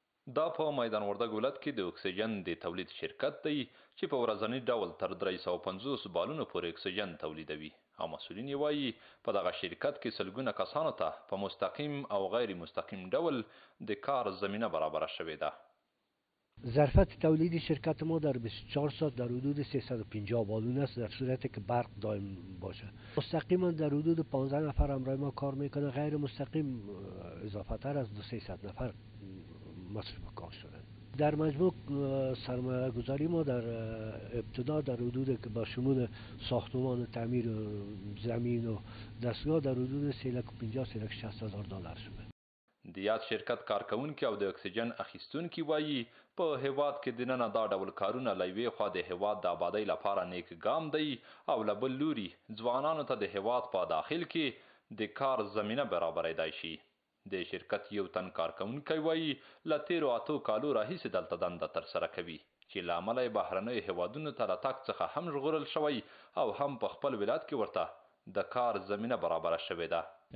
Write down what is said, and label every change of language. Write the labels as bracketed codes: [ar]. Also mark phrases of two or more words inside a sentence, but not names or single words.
[ps] دا په میدان وردګ ولایت کې د اکسیجن د تولید شرکت دی چې په ورځني ډول تر 350 بالونو پورې اکسیجن تولیدوي او مسؤلین یې وایي په دغه شرکت کې سلګونه کسانو ته په مستقیم او غیر مستقیم ډول د کار زمینه برابره شوې ده. [fa] ظرفیت تولیدی شرکت ما در 24 ساعت در حدود 350 بالون است در صورتی که برق دائم باشه. مستقیما در حدود 15 نفر همراه ما کار میکنه، غیر مستقیم اضافه تر از 200 نفر مصرف کار شدن. در مجموع سرمایه گذاری ما در ابتدا در حدود که با شمول ساختمان تعمیر زمین و دستگاه در حدود 350-360 هزار دلار شده. [ps] د یاد شرکت کارکونکي او د اکسیجن اخیستونکي وایي په هیواد کې دننه دا ډول کارونه له یوې خوا د هیواد د آبادۍ لپاره نیک ګام دی او له بل لوري ځوانانو ته د هیواد په داخل کې د کار زمینه برابریدای شي. د شرکت یو تن کارکونکی وایي له تیرو 8 کالو راهیسې دلته دنده ترسره کوي چې له امله یې بهرنیو هیوادونو ته له تګ څخه هم ژغورل شوی او هم په خپل ولایت کې ورته د کار زمینه برابره شوې ده.